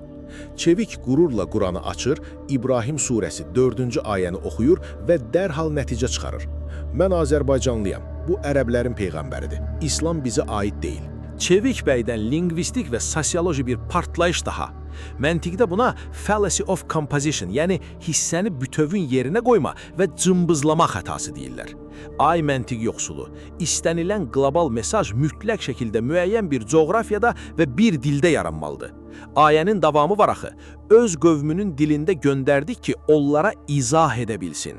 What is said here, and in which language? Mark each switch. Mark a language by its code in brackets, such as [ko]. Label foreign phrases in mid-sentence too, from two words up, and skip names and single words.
[az] Çevik qürurla Quranı açır, İbrahim surəsi 4-cü ayəni oxuyur və dərhal nəticə çıxarır. Mən Azərbaycanlıyam, bu ərəblərin peyğəmbəridir. İslam bizə aid deyil. Çevik bəydən lingvistik və sosioloji bir partlayış daha. Məntiqdə buna [en] fallacy of composition, [az] yəni hissəni bütövün yerinə qoyma və cımbızlama xətası deyirlər. Ay məntiq yoxsulu, istənilən qlobal mesaj mütləq şəkildə müəyyən bir coğrafiyada və bir dildə yaranmalıdır. Ayənin davamı var axı, öz qövmünün dilində göndərdik ki, onlara izah edə bilsin.